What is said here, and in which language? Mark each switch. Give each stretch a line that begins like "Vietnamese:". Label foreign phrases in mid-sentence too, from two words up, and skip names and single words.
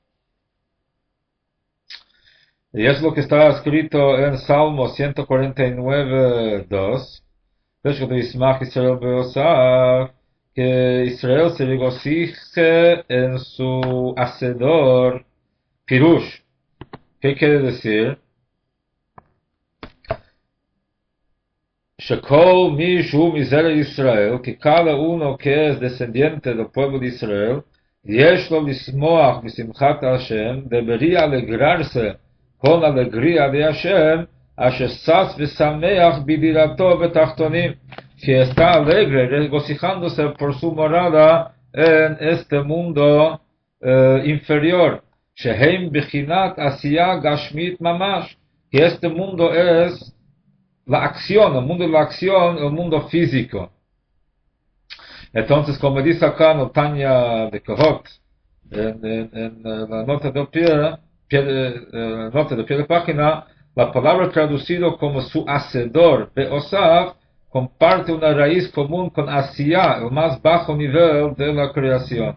Spanish: Y es lo que está escrito en Salmo 149:2. Desde que
Hebrew: ישמח ישראל בעושיו,
Spanish: que Israel se regocije en su hacedor, Pirush. ¿Qué quiere decir?
Hebrew: שכל מי שהוא מזרע ישראל,
Spanish: que cada uno que es descendiente del pueblo de Israel,
Hebrew: יש לו לשמוח בשמחת השם,
Spanish: debería alegrarse con la alegría de Hashem,
Hebrew: אשר שש ושמח בדירתו בתחתונים,
Spanish: que está alegre, regocijándose por su morada en este mundo inferior.
Hebrew: שהם בבחינת עשיה גשמית ממש,
Spanish: que este mundo es la acción, el mundo de la acción, el mundo físico. Entonces, como dice acá en el Tanya de Kohot, en la nota de pie de página, la palabra traducido como su hacedor, Beosav, comparte una raíz común con Asiyah, el más bajo nivel de la creación.